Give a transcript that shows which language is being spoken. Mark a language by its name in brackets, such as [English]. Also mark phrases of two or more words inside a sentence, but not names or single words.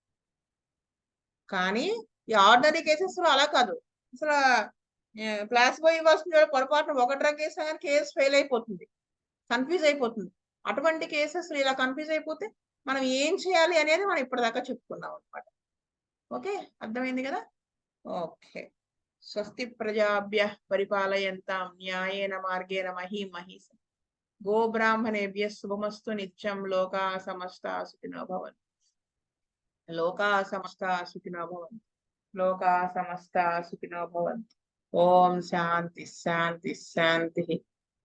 [Telugu] కానీ ఈ [English] ordinary cases [Telugu] లో అలా కాదు. అసలు ప్లాసిబో ఇవ్వాల్సిన పొరపాటున ఒక డ్రగ్ వేసినా కానీ కేసు ఫెయిల్ అయిపోతుంది, కన్ఫ్యూజ్ అయిపోతుంది. అటువంటి కేసెస్ ఇలా కన్ఫ్యూజ్ అయిపోతే మనం ఏం చేయాలి అనేది మనం ఇప్పటిదాకా చెప్పుకున్నాం అనమాట. ఓకే, అర్థమైంది కదా. ఓకే, [Sanskrit] స్వస్తి ప్రజాభ్య పరిపాలయంతాం న్యాయేన మార్గేణ మహీం మహీసం. గో బ్రాహ్మణేభ్య శుభమస్తు నిత్యం. లోకా సమస్తా సుఖినో భవంతు. లోకా సమస్తా సుఖినో భవంతు. లోకా సమస్తా సుఖినో భవంతు. ఓం శాంతి శాంతి శాంతి.